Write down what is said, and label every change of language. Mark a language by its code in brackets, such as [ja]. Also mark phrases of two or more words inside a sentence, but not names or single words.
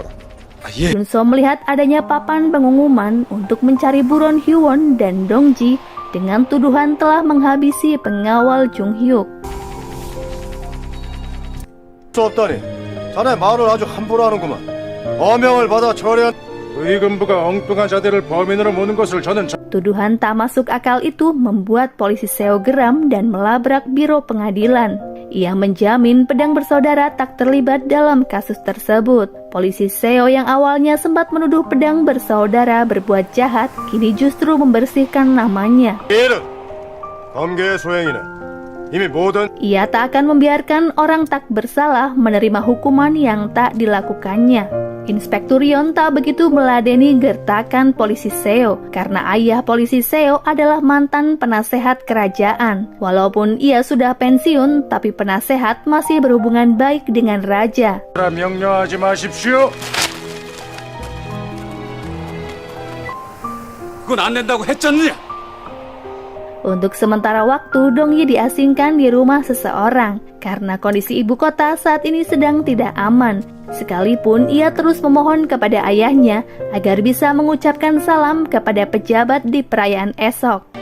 [id] Chunso melihat adanya papan pengumuman untuk mencari buron Hyewon dan Dongji dengan tuduhan telah menghabisi pengawal Jung Hyuk. [ko] 수 없다니. 자네 말을 아주 함부로 하는구만. 어명을 받아 처리한. 의금부가 엉뚱한 자들을 범인으로 모는 것을 저는 [id] Tuduhan tak masuk akal itu membuat polisi Seo geram dan melabrak biro pengadilan. Ia menjamin pedang bersaudara tak terlibat dalam kasus tersebut. Polisi Seo yang awalnya sempat menuduh pedang bersaudara berbuat jahat, kini justru membersihkan namanya. [ko] 이는 검계의 소행이네. 이미 모든 [id] Ia tak akan membiarkan orang tak bersalah menerima hukuman yang tak dilakukannya. Inspektur Yon tak begitu meladeni gertakan polisi Seo karena ayah polisi Seo adalah mantan penasehat kerajaan. Walaupun ia sudah pensiun, tapi penasehat masih berhubungan baik dengan raja. [ko] 명령하지 마십시오. 그건 안 된다고 했잖느냐? [id] Untuk sementara waktu, Dong-yi diasingkan di rumah seseorang karena kondisi ibu kota saat ini sedang tidak aman. Sekalipun ia terus memohon kepada ayahnya agar bisa mengucapkan salam kepada pejabat di perayaan esok.